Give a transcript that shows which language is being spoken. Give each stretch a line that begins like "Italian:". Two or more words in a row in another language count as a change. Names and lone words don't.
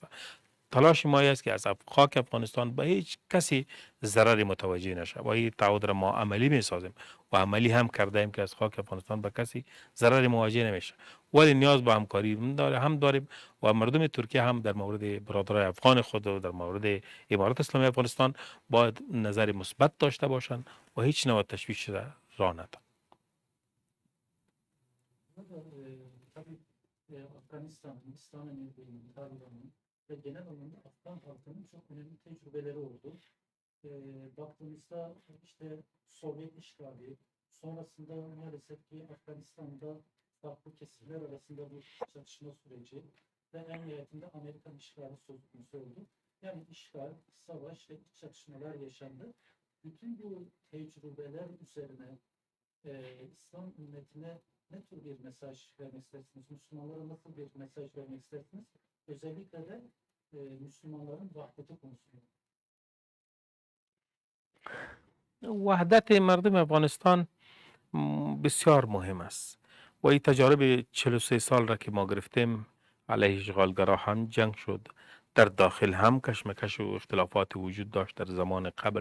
Persian: تلاش ما است که از خاک افغانستان به هیچ کسی ضرری متوجه نشه و این تعهد را ما عملی می سازیم و عملی هم کرده ایم که از خاک افغانستان به کسی ضرری مواجه نمیشه، ولی نیاز به همکاری هم داریم و مردم ترکیه هم در مورد برادرای افغان خود و در مورد امارات اسلامی افغانستان باید نظر مثبت داشته باشند و هیچ نوع تشویش راه ندن.
Turkish: Tabii Afganistan, Hindistan'ın örneğin, Taliban'ın ve genel anlamda Afgan halkının çok önemli tecrübeleri oldu. Baktığımızda işte Sovyet işgali, sonrasında maalesef ki Afganistan'da farklı kesimler arasında bir çatışma süreci ve en nihayetinde Amerikan işgali söz konusu oldu. Yani işgal, savaş ve iç çatışmalar yaşandı. Bütün bu tecrübeler üzerine İslam ümmetine ne tür bir mesaj vermek istersiniz? Müslümanlara nasıl bir mesaj vermek istersiniz? Özellikle de Müslümanların vahdeti konusunda.
Persian: وحدت مردم افغانستان بسیار مهم است و این تجارب 43 سال را که ما گرفتیم، علیه اشغالگرا هم جنگ شد، در داخل هم کشمکش و اختلافات وجود داشت در زمان قبل.